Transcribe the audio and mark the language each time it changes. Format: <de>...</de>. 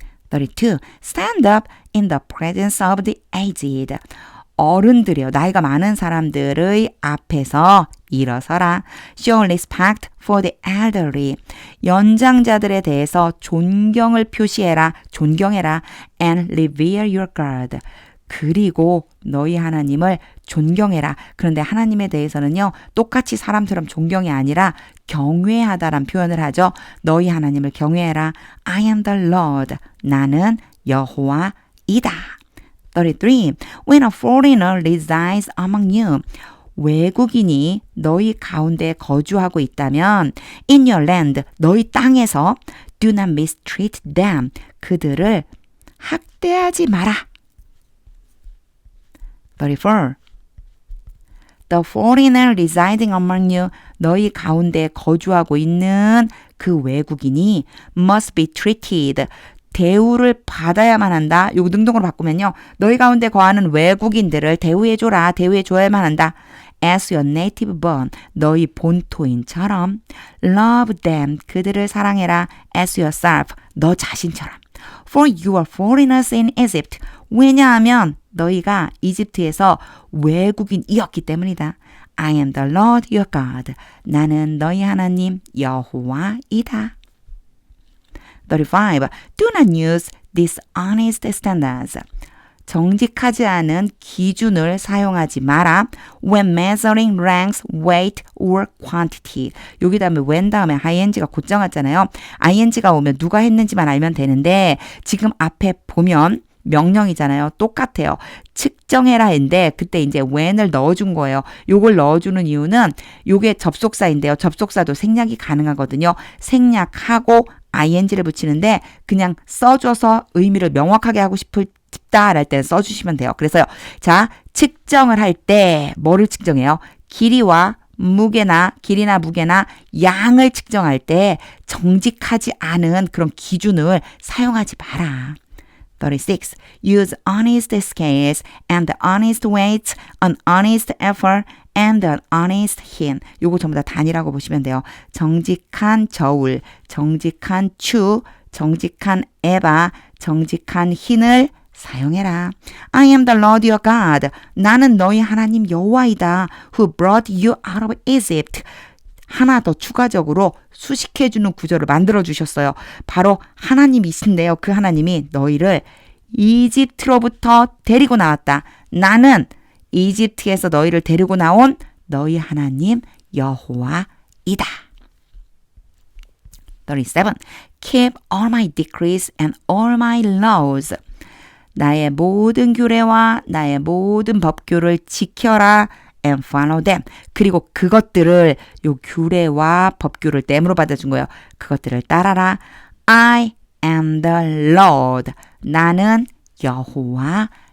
<en>32. Stand up in the presence of the aged.</en> <ko>어른들이요. 나이가 많은 사람들의 앞에서 일어서라.</ko> <en>Show respect for the elderly.</en> <ko>연장자들에 대해서 존경을 표시해라. 존경해라.</ko> <en>And revere your God.</en> <ko>그리고 너희 하나님을 존경해라. 그런데 하나님에 대해서는요. 똑같이 사람처럼 존경이 아니라 경외하다란 표현을 하죠. 너희 하나님을 경외해라.</ko> <en>I am the Lord.</en> <ko>나는 여호와이다.</ko> <en>33. When a foreigner resides among you.</en> <ko>외국인이 너희 가운데 거주하고 있다면</ko> <en>in your land.</en> <ko>너희 땅에서</ko> <en>do not mistreat them.</en> <ko>그들을 학대하지 마라.</ko> <en>34. The foreigner residing among you.</en> <ko>너희 가운데 거주하고 있는 그 외국인이</ko> <en>must be treated.</en> <ko>대우를 받아야만 한다. 요거 능동으로 바꾸면요. 너희 가운데 거하는 외국인들을 대우해줘라. 대우해줘야만 한다.</ko> <en>As your native born.</en> <ko>너희 본토인처럼.</ko> <en>Love them.</en> <ko>그들을 사랑해라.</ko> <en>As yourself.</en> <ko>너 자신처럼.</ko> <en>For you are foreigners in Egypt.</en> <ko>왜냐하면 너희가 이집트에서 외국인이었기 때문이다.</ko> <en>I am the Lord your God.</en> <ko>나는 너희 하나님 여호와이다.</ko> <en>35. Do not use dishonest standards.</en> <ko>정직하지 않은 기준을 사용하지 마라.</ko> <en>When measuring ranks, weight, or quantity.</en> <ko>여기 다음에 when 다음에 ing가 곧장 왔잖아요. ing가 오면 누가 했는지만 알면 되는데 지금 앞에 보면 명령이잖아요. 똑같아요. 측정해라 했는데 그때 이제 when을 넣어준 거예요. 요걸 넣어주는 이유는 요게 접속사인데요. 접속사도 생략이 가능하거든요. 생략하고 ing를 붙이는데 그냥 써줘서 의미를 명확하게 하고 싶다 할 때 써주시면 돼요. 그래서요. 자, 측정을 할 때 뭐를 측정해요? 길이나 무게나 양을 측정할 때 정직하지 않은 그런 기준을 사용하지 마라.</ko> <en>36. Use honest scales and honest weights, an honest effort, and an honest hin.</en> <ko>요거 전부 다 단위라고 보시면 돼요. 정직한 저울, 정직한 추, 정직한 에바, 정직한 hin을 사용해라.</ko> <en>I am the Lord your God.</en> <ko>나는 너희 하나님 여호와이다.</ko> <en>Who brought you out of Egypt.</en> <ko>하나 더 추가적으로 수식해주는 구절을 만들어 주셨어요. 바로 하나님이신데요. 그 하나님이 너희를 이집트로부터 데리고 나왔다. 나는 이집트에서 너희를 데리고 나온 너희 하나님 여호와이다.</ko> <en>37. Keep all my decrees and all my laws.</en> <ko>나의 모든 규례와 나의 모든 법규를 지켜라.</ko> <en>and follow them.</en> <ko>그리고 그것들을 요 규례와 법규를 땜으로 받아준 거예요. 그것들을 따라라.</ko> <en>I am the Lord.</en> <ko>나는 여호와이다.</ko>